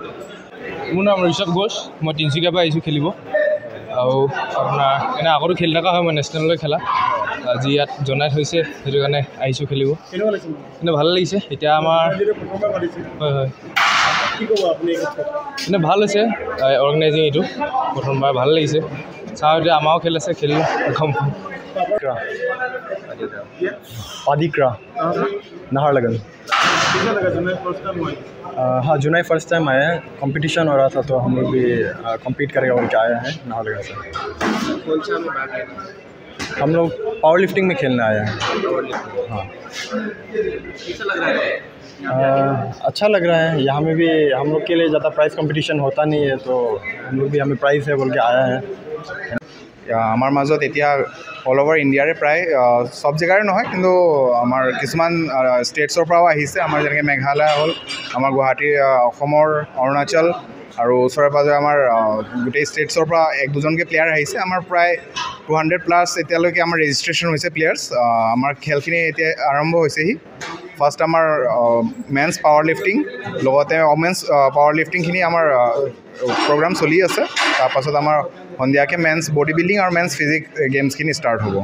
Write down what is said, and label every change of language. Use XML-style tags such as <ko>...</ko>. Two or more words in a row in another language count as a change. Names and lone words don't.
<as>মোৰ নাম ঋষভ ঘোষ মই তিনিচুকীয়াৰ পৰা আহিছোঁ খেলিব আৰু আপোনাৰ এনে আগতো খেলি থকা হয় মই নেশ্যনেললৈ খেলা আজি ইয়াত জনাই থৈছে সেইটো কাৰণে আহিছোঁ খেলিব এনে ভাল লাগিছে এতিয়া আমাৰ হয় হয় এনে ভাল হৈছে অৰ্গেনাইজিং এইটো প্ৰথমবাৰ ভাল লাগিছে চাওঁ এতিয়া আমাৰো খেল আছে খেলি গম পাম</as> <hi>आदिक्रा नाहरलगुन हाँ जुनाई</hi> <en>first time</en> <hi>आया है कंपटीशन हो रहा था तो हम लोग भी compete करेगा बोल के आए हैं नाहरलगुन से हम लोग</hi> <en>power lifting</en> <hi>में खेलने आए हैं हाँ अच्छा लग रहा है यहाँ में भी हम लोग के लिए ज़्यादा</hi> <en>prize competition</en> <hi>होता नहीं है तो हम लोग भी हमें प्राइज़ है बोल के आया है</hi> <as>আমাৰ মাজত এতিয়া</as> <en>all over India</en> <as>প্ৰায় সব জেগাৰে নহয় কিন্তু আমাৰ কিছুমান ষ্টেটছৰ পৰাও আহিছে আমাৰ যেনেকৈ মেঘালয় হ'ল আমাৰ গুৱাহাটী অসমৰ অৰুণাচল আৰু ওচৰে পাঁজৰে আমাৰ গোটেই ষ্টেটছৰ পৰা 1-2জনকৈ প্লেয়াৰ আহিছে আমাৰ প্ৰায় 200+ এতিয়ালৈকে আমাৰ ৰেজিষ্ট্ৰেশ্যন হৈছে প্লেয়াৰ্ছ আমাৰ খেলখিনি এতিয়া আৰম্ভ হৈছেহি ফাৰ্ষ্ট আমাৰ</as> <en>mens power lifting</en> <as>লগতে</as> <en>womens power lifting</en> <as>আমাৰ প্ৰগ্ৰাম চলি আছে তাৰপাছত আমাৰ সন্ধিয়াকৈ</as> <en>mens body building</en> <as>আৰু</as> <en>mens physique games start</en> <as>হ'ব</as>